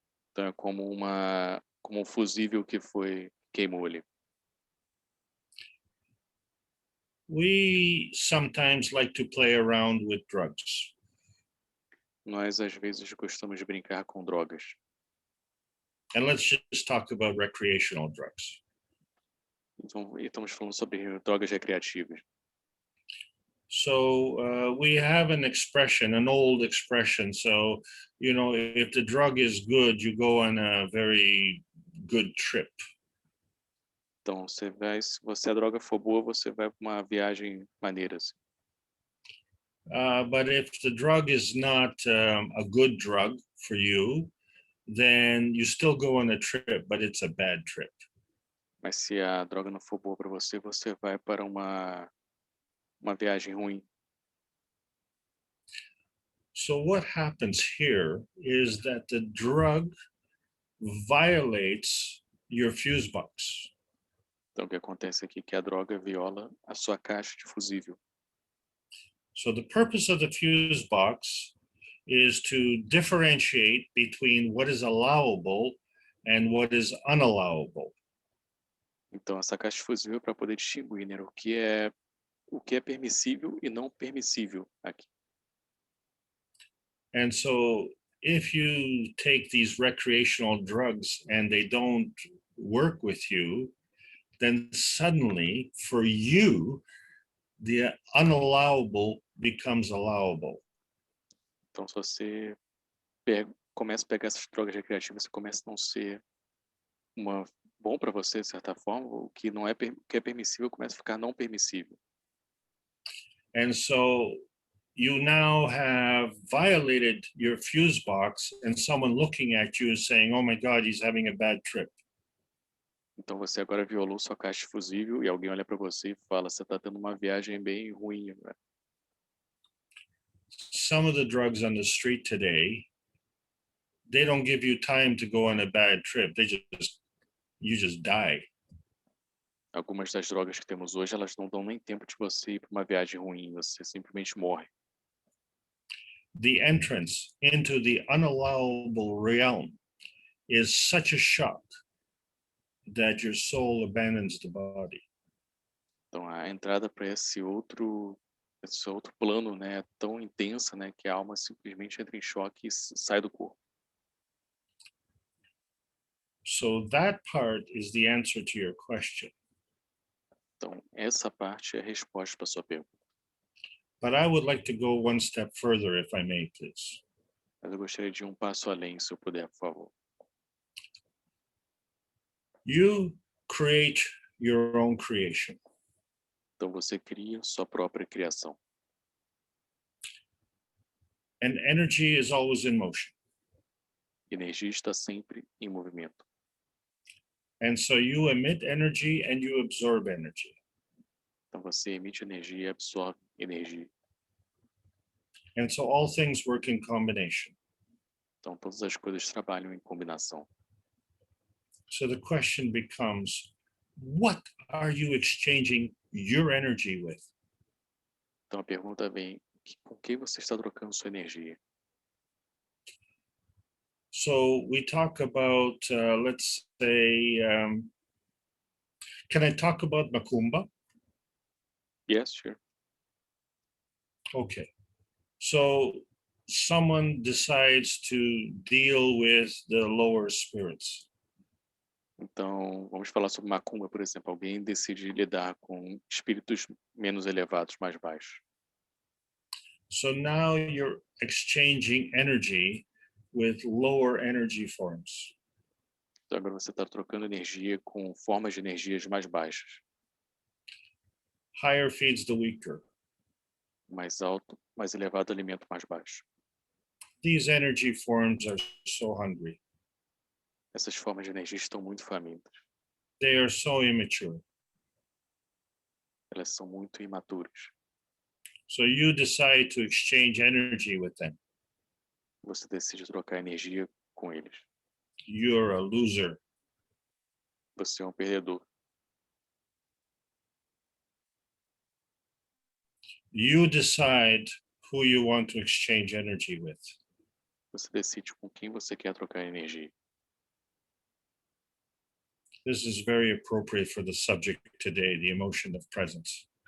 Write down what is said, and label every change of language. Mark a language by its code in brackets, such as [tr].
[pt] Então, é como um fusível que queimou ali. [en] We sometimes like to play around with drugs. [pt] Nós, às vezes, gostamos de brincar com drogas. [en] And let's just talk about recreational drugs. [pt] Então, estamos falando sobre drogas recreativas. [en] So we have an old expression. So, you know, if the drug is good, you go on a very good trip. [pt] Então, se a droga for boa, você vai para uma viagem maneira. Assim. [en] But if the drug is not a good drug for you, then you still go on a trip, but it's a bad trip. [pt] Mas se a droga não for boa para você, você vai para uma viagem ruim. [en] So what happens here is that the drug violates your fuse box. [pt] Então, o que acontece aqui é que a droga viola a sua caixa de fusível. [en] So the purpose of the fuse box is to differentiate between what is allowable and what is unallowable. [pt] Então, essa caixa fusível é para poder distinguir, né, o que é permissível e não permissível aqui. [en] And so if you take these recreational drugs and they don't work with you, then suddenly for you, the unallowable becomes allowable. [pt] Então, se você começa a pegar essas drogas recreativas, você começa a não ser bom para você, de certa forma, o que não é, que é permissível começa a ficar não permissível. [en] And so you now have violated your fuse box and someone looking at you is saying, oh my God, he's having a bad trip. [pt] Então você agora violou sua caixa fusível e alguém olha para você e fala, você está tendo uma viagem bem ruim agora. [en] Some of the drugs on the street today, they don't give you time to go on a bad trip. You just die. [pt] Algumas das drogas que temos hoje, elas não dão nem tempo de você ir para uma viagem ruim, você simplesmente morre. [en] The entrance into the unallowable realm is such a shock that your soul abandons the body. [pt] Então a entrada para esse outro plano, né, é tão intensa, né, que a alma simplesmente entra em choque e sai do corpo. [en] So that part is the answer to your question. [pt] Então essa parte é a resposta para sua pergunta. [en] But I would like to go one step further, if I may, please. [pt] Mas eu gostaria de ir um passo além, se eu puder, por favor. [en] You create your own creation. [pt] Então você cria sua própria criação. [en] And energy is always in motion. [pt] Energia está sempre em movimento. [en] And so you emit energy and you absorb energy. [pt] Então você emite energia e absorve energia. [en] And so all things work in combination. [pt] Então todas as coisas trabalham em combinação. [en] So the question becomes, what are you exchanging your energy with? [pt] Então a pergunta vem, com quem você está trocando sua energia? [en] So we talk about, let's say, can I talk about Macumba? Yes, sure. Okay. So someone decides to deal with the lower spirits. [pt] Então, vamos falar sobre macumba, por exemplo. Alguém decide lidar com espíritos menos elevados, mais baixos. [en] So now you're exchanging energy with lower energy forms. [pt] Então agora você está trocando energia com formas de energias mais baixas. [en] Higher feeds the weaker. [pt] Mais alto, mais elevado alimento mais baixo. [en] These energy forms are so hungry. [pt] Essas formas de energia estão muito famintas. [en] They are so immature. [pt] Elas são muito imaturas. [en] So you decide to exchange energy with them. [pt] Você decide trocar energia com eles. [en] You're a loser. [pt] Você é um perdedor. [en] You decide who you want to exchange energy with. [pt] Você decide com quem você quer trocar energia. [en] This is very appropriate for the subject today, the emotion of presence.